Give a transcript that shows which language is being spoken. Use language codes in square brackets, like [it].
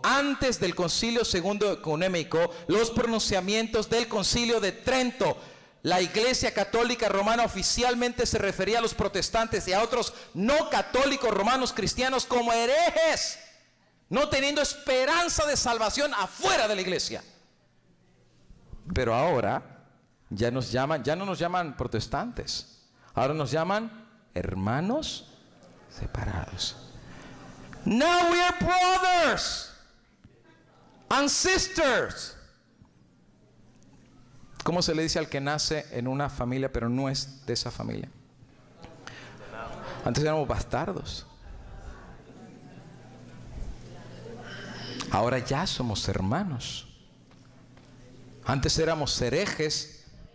[es] Antes del concilio segundo ecuménico, los pronunciamientos del concilio de Trento, la Iglesia Católica Romana oficialmente se refería a los protestantes y a otros no católicos romanos cristianos como herejes, no teniendo esperanza de salvación afuera de la iglesia. Pero ahora ya no nos llaman protestantes, ahora nos llaman hermanos separados. [en] Now we are brothers and sisters. [es] ¿Cómo se le dice al que nace en una familia pero no es de esa familia? Antes éramos bastardos. Ahora ya somos hermanos. Antes éramos herejes,